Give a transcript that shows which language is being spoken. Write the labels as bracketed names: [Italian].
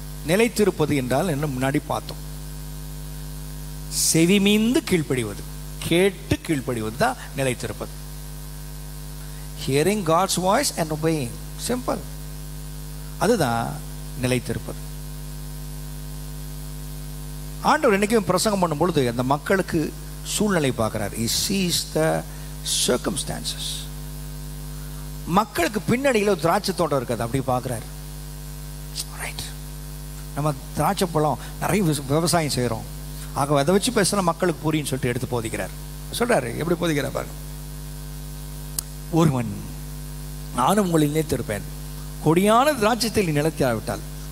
[Tamil] நிலைத்திருப்பது என்றால் என்ன? முன்னாடி பார்த்தோம். செவிமீந்து கீழ்ப்படிவது, கேட்டு கீழ்ப்படிவது தான் நிலைத்திருப்பது. [English] Hearing God's voice and obeying. Simple. [Tamil] அதுதான் நிலைத்திருப்பது. ஆண்டவர் என்னைக்கும் பிரசங்கம் பண்ணும் பொழுது அந்த மக்களுக்கு சூழ்நிலை பார்க்கிறார். [English] He sees the circumstances. [Tamil] மக்களுக்கு பின்னணியில் ஒரு திராட்சை தோட்டம் இருக்காது, அப்படி பார்க்கிறார். ரைட், நம்ம திராட்சை பழம் நிறைய விவசாயம் செய்கிறோம், ஆக அதை வச்சு பேசுனா மக்களுக்கு புரியுன்னு சொல்லிட்டு எடுத்து போதிக்கிறார். சொல்றாரு. எப்படி போதிக்கிற பாருங்க. ஒருவன் நானும் உங்களை நிலைத்திருப்பேன், கொடியான திராட்சையில் நிலைத்திராவிட்டால்.